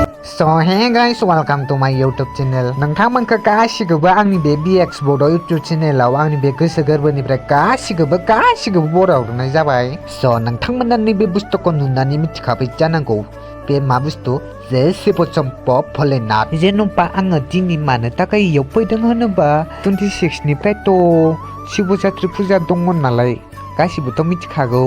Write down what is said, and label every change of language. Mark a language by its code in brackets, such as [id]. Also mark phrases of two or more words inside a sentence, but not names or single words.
[en] So hey guys, welcome to my YouTube channel. [brx] नोंथांमोनखौ गासिखौबो आंनि बे BX Bot YouTube चेनेलाव आंनि बे गोसो गोरबोनिफ्राय गासिखौबो बराव हरनाय जाबाय। So नोंथांमोना नैबे बुस्थुखौ नुनानै मिथिखाबाय जानांगौ बे मा बुस्थु जे शिव शम्पो भोलेनाथ। जेन'बा आङो दिनै मानो थाखाय इयाव फैदों होनोबा 26 निफ्रायथ' शिव जात्रि फुजा दङ नालाय गासिबोथ' मिथिखागौ।